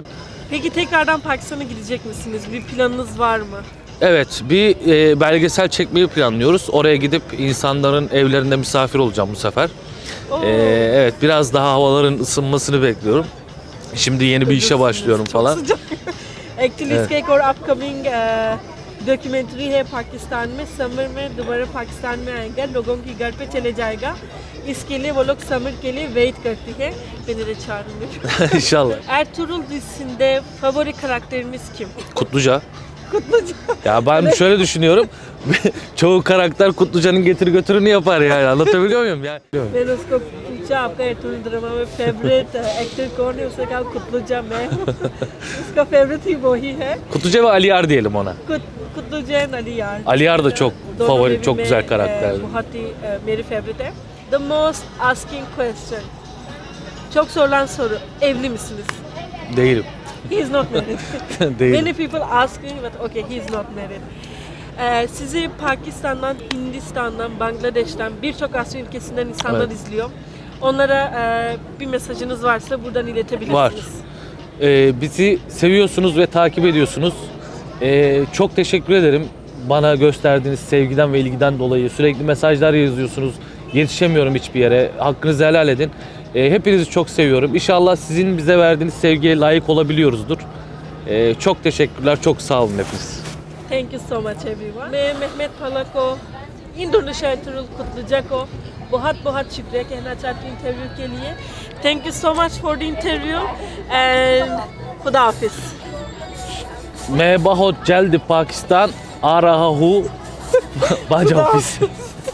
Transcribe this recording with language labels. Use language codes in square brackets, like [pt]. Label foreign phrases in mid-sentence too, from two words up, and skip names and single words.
[tr] Peki tekrardan Pakistan'a gidecek misiniz? Bir planınız var mı? evet, bir belgesel çekmeyi planlıyoruz. Oraya gidip insanların evlerinde misafir olacağım bu sefer. Evet, biraz daha havaların ısınmasını bekliyorum. Şimdi yeni bir işe başlıyorum falan. Çok sıcak. [hi] Actually इसका एक और [en] upcoming documentary [hi] है पाकिस्तान में. समर में दोबारा पाकिस्तान में आएगा, लोगों की घर पे चले जाएगा. इसके लिए वो लोग समर के लिए वेट करती है. [tr] Beni de çağırın. İnşallah. Ertuğrul dizisinde favori karakteriniz kim? Kutluca. Kutluca. Ya ben şöyle düşünüyorum. Çoğu karakter Kutluca'nın getir götürünü yapar yani. Anlatabiliyor muyum? Yani. [hi] मैंने उसको पूछा आपका एर्तुगरुल ड्रामा में [en] favorite actor [hi] कौन है, उसने कहा कुतलुजा मैं हूँ. उसका फेवरेट ही वो ही है. [tr] Kutluca ve Aliyar diyelim ona. [hi] कुतलुजा एंड अलियार. [tr] Aliyar da çok [hi] दोनों [tr] favori, [hi] में [tr] çok [hi] भी [tr] güzel [hi] मैं, [tr] karakter. [hi] बहुत ही मेरे फेवरेट है. [en] The most asking question. [tr] Çok sorulan soru. Evli misiniz? Değilim. [en] He is not married. [tr] Değilim. [en] Many people ask me, but okay, he is not married. [tr] Sizi Pakistan'dan, Hindistan'dan, Bangladeş'ten, birçok Asya ülkesinden insanlar Evet. izliyor. Onlara bir mesajınız varsa buradan iletebilirsiniz. Var. Bizi seviyorsunuz ve takip ediyorsunuz. Çok teşekkür ederim. Bana gösterdiğiniz sevgiden ve ilgiden dolayı sürekli mesajlar yazıyorsunuz. Yetişemiyorum hiçbir yere. Hakkınızı helal edin. Hepinizi çok seviyorum. İnşallah sizin bize verdiğiniz sevgiye layık olabiliyoruzdur. Çok teşekkürler. Çok sağ olun hepiniz. [en] Thank you so much everyone. [hi] मैं मेहमेद फला को, इंडोनेशिया एर्तुगरुल कुतलुजा को बहुत बहुत शुक्रिया कहना चाहती हूँ इंटरव्यू के लिए. [en] Thank you so much for the interview and [hi] खुदा हाफिज. मैं बहुत जल्द पाकिस्तान आ रहा हूँ. बाजा ऑफिस.